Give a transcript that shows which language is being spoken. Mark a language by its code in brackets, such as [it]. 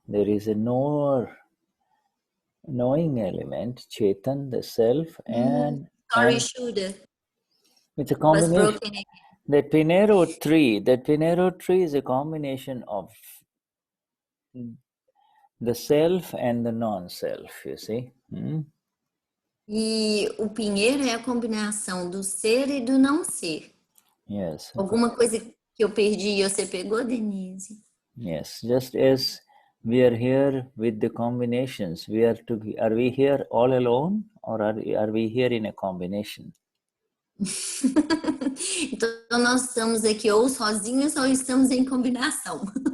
[en] There is a knower, knowing element, Chetan, the self, and [sa] Shuddha [en] it's a was combination. broken again. That Pinero tree is a combination of the self and the non-self, you see. [pt] E o pinheiro é a combinação do ser e do não ser. [en] Yes. [pt] Alguma coisa que eu perdi e você pegou, Denise? [en] Yes. Just as we are here with the combinations, are we here all alone, or are we here in a combination? [pt] Então nós estamos aqui ou sozinhos ou estamos em combinação.